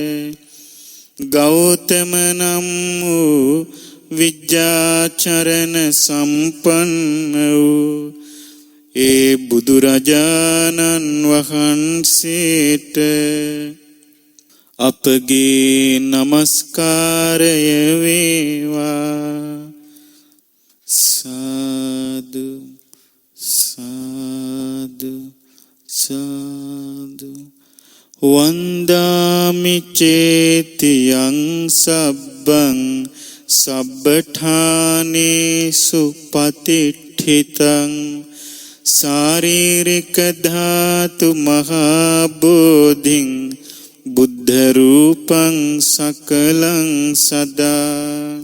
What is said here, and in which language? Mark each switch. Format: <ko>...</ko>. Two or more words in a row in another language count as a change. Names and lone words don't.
<si>ගෞතම නම් වූ විජ්ජාචරණ සම්පන්න වූ ඒ බුදුරජාණන් වහන්සේට අපගේ නමස්කාරය වේවා. සාදු සාදු සාදු.</si> <pi>වන්දාමි චේතියං සබ්බං සබ්බඨානේසු පතිට්ඨිතං සාරීරික ධාතු මහා බෝධින් බුද්ධ රූපං සකලං සදා.</pi>